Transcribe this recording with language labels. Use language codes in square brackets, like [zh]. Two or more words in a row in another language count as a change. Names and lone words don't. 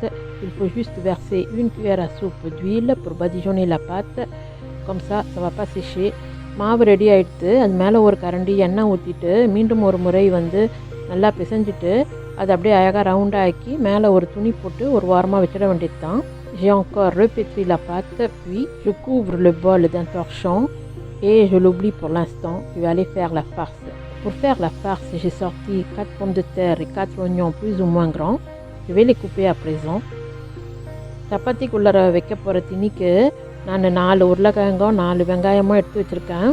[fr] Il faut juste verser une cuillère à soupe d'huile pour badigeonner la pâte. Comme ça va pas sécher. [ta] மாவு ரெடி ஆகிடுது. அது மேலே ஒரு கரண்டி எண்ணெய் ஊற்றிட்டு மீண்டும் ஒரு முறை நல்லா பிசைஞ்சிட்டு அதை அப்படியே அழகாக ரவுண்டாக ஆக்கி மேலே ஒரு துணி போட்டு ஒரு வாரமாக வச்சிட வேண்டியது தான். [fr] J'ai encore repétri la pâte, puis je couvre le bol d'un torchon et je l'oublie pour l'instant. Je vais aller faire la farce. Pour faire la farce, j'ai sorti 4 pommes de terre et 4 oignons plus ou moins grands. Je vais les couper à présent. [ta] சப்பாத்திக்குள்ளே வைக்க போகிற திணிக்கு நான் 4 உருளைக்கிழங்கும் 4 வெங்காயமும் எடுத்து வச்சுருக்கேன்.